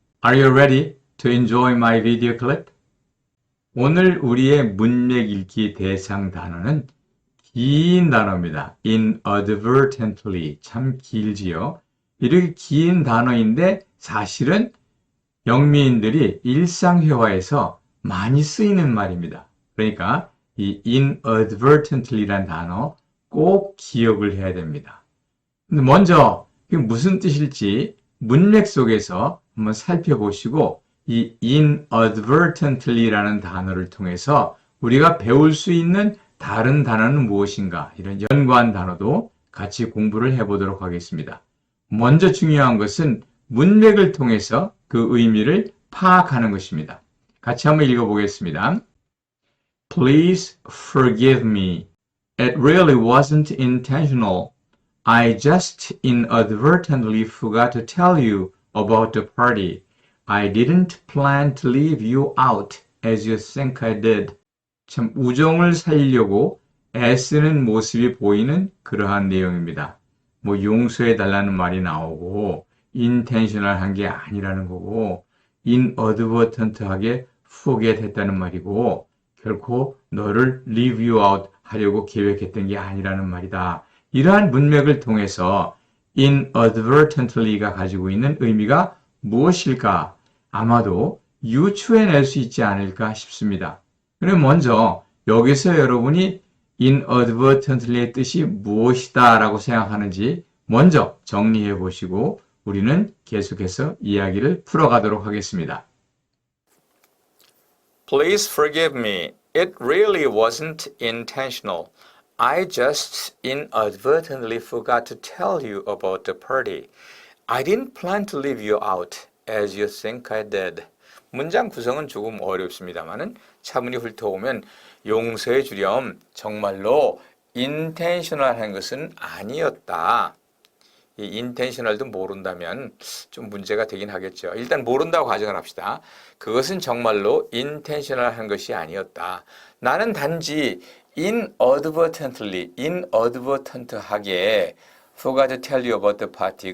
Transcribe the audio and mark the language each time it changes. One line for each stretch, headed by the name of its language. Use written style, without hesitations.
English: Are you ready to enjoy my video clip?
Korean: 오늘 우리의 문맥 읽기 대상 단어는 긴 단어입니다. inadvertently. 참 길지요. 이렇게 긴 단어인데 사실은 영미인들이 일상회화에서 많이 쓰이는 말입니다. 그러니까 이 inadvertently란 단어 꼭 기억을 해야 됩니다. 근데 먼저 이게 무슨 뜻일지 문맥 속에서 한번 살펴보시고 이 inadvertently라는 단어를 통해서 우리가 배울 수 있는 다른 단어는 무엇인가 이런 연관 단어도 같이 공부를 해보도록 하겠습니다. 먼저 중요한 것은 문맥을 통해서 그 의미를 파악하는 것입니다. 같이 한번 읽어보겠습니다.
English: Please forgive me. It really wasn't intentional. I just inadvertently forgot to tell you about the party. I didn't plan to leave you out as you think I did.
Korean: 참 우정을 살리려고 애쓰는 모습이 보이는 그러한 내용입니다. 뭐 용서해 달라는 말이 나오고 intentional한 게 아니라는 거고 inadvertent하게 forget했다는 말이고 결코 너를
English: leave you out
Korean: 하려고 계획했던 게 아니라는 말이다. 이러한 문맥을 통해서 inadvertently가 가지고 있는 의미가 무엇일까? 아마도 유추해낼 수 있지 않을까 싶습니다. 그럼 먼저 여기서 여러분이 inadvertently의 뜻이 무엇이다 라고 생각하는지 먼저 정리해 보시고 우리는 계속해서 이야기를 풀어가도록 하겠습니다. Please forgive me. It really wasn't intentional. I just inadvertently forgot to tell you about the party. I didn't plan to leave you out as you think I did. 문장 구성은 조금 어렵습니다만은 차분히 훑어오면 용서해 주렴. 정말로 intentional한 것은 아니었다. 이 intentional도 모른다면 좀 문제가 되긴 하겠죠. 일단 모른다고 가정을 합시다. 그것은 정말로 intentional한 것이 아니었다. 나는 단지
English: inadvertent하게 forgot to tell you about the party.